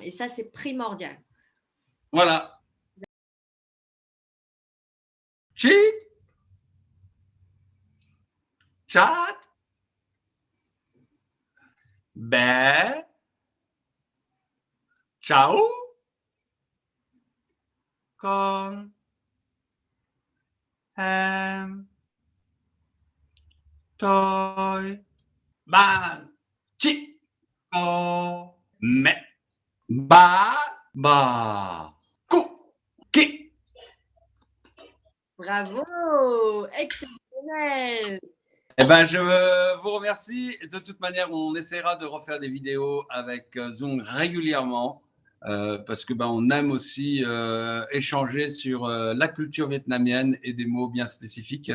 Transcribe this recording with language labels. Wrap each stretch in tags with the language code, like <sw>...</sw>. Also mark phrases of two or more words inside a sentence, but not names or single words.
<fr>Et ça, c'est primordial. Voilà. Cheat, chat, ben, ciao,</fr> <vi>con, tôi, bạn, chị, cô, mẹ, bà, bà, cụ, kỵ.</vi> <fr>Bravo, exceptionnel. Eh ben, je vous remercie. De toute manière, on essaiera de refaire des vidéos avec Zoom régulièrement parce que on aime aussi échanger sur la culture vietnamienne et des mots bien spécifiques.</fr>